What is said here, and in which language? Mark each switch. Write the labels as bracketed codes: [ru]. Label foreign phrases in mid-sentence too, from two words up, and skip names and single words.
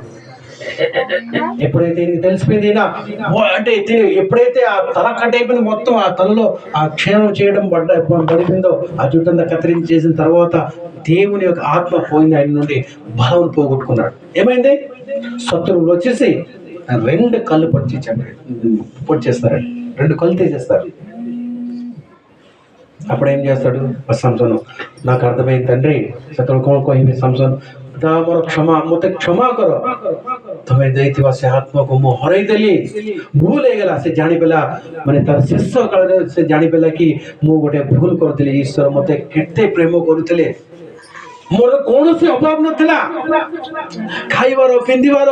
[te] ఎప్పుడైతే తెలిసిపోయింది అంటే ఎప్పుడైతే ఆ తల కట్ అయిపోయింది, మొత్తం ఆ తలలో ఆ క్షేమం చేయడం పడిపోయిందో, ఆ జుట్టంతా కత్తిరించి చేసిన తర్వాత దేవుని యొక్క ఆత్మ పోయింది, ఆయన నుండి బలం పోగొట్టుకున్నాడు. ఏమైంది? శత్రువులు వచ్చేసి 2 కళ్ళు పొడిచేస్తారండి, 2 కళ్ళు తీసేస్తారు. అప్పుడు ఏం చేస్తాడు సంసోను, నాకు అర్థమైంది తండ్రి, శత్రువు [or] କ'ଣ କହିବି సంసోନ, ମୋର ମୋତେ କ୍ଷମା କର, ତମେ ଦେଇଥିବା ସେ ଆତ୍ମାକୁ ମୁଁ ହରେଇଦେଲି, ଭୁଲ ହେଇଗଲା। ସେ ଜାଣିପାରିଲା, ମାନେ ତାର ଶେଷ କାଳରେ ସେ ଜାଣିପାରିଲା କି ମୁଁ ଗୋଟେ ଭୁଲ କରିଥିଲି, ଈଶ୍ୱର ମୋତେ କେତେ ପ୍ରେମ କରୁଥିଲେ, ମୋର କୌଣସି ଅଭାବ ନଥିଲା, ଖାଇବାର ପିନ୍ଧିବାର।